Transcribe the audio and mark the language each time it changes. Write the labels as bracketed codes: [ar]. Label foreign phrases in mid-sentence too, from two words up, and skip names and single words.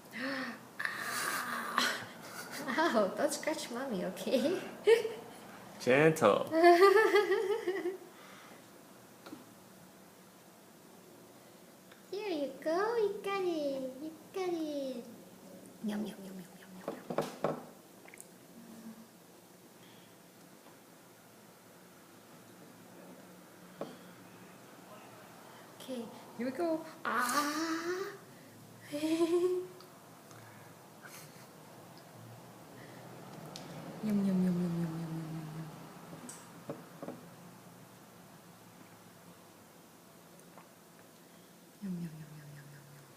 [en] Ow, don't scratch mommy, okay? Gentle. Here you go, you got it, you got it. Yum, yum, yum, yum, yum, yum, yum. Okay, here we go. Ah! Yum, yum, yum, yum, yum, yum, yum, yum, yum. Yum, yum, yum, yum, yum, yum, yum.